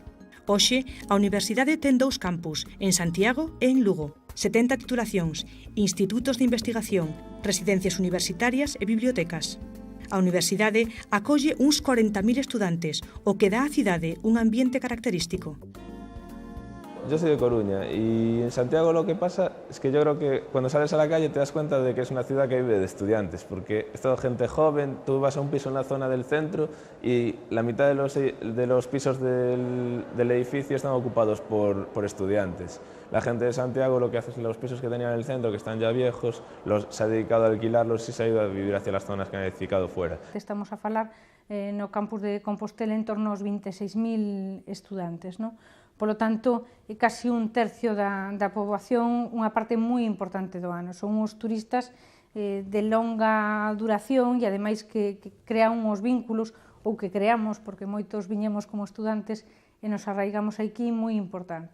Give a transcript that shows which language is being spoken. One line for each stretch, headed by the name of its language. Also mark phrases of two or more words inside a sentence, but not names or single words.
Galician: Hoxe, a universidade ten 2 campus, en Santiago e en Lugo, 70 titulacións, institutos de investigación, residencias universitarias e bibliotecas. A universidade acolle uns 40.000 estudantes, o que dá á cidade un ambiente característico.
Spanish: Yo soy de Coruña y en Santiago lo que pasa es que yo creo que cuando sales a la calle te das cuenta de que es una ciudad que vive de estudiantes, porque es toda gente joven, tú vas a un piso en la zona del centro y la mitad de los pisos del edificio están ocupados por estudiantes. La gente de Santiago lo que hace es que los pisos que tenían en el centro, que están ya viejos, se ha dedicado a alquilarlos y se ha ido a vivir hacia las zonas que han edificado fuera.
Galician: Estamos a falar no campus de Compostela en torno aos 26.000 estudantes, ¿no? Polo tanto, é casi un tercio da poboación, unha parte moi importante do ano. Son uns turistas de longa duración e, ademais, que crean uns vínculos, ou que creamos, porque moitos viñemos como estudantes e nos arraigamos aquí, moi importante.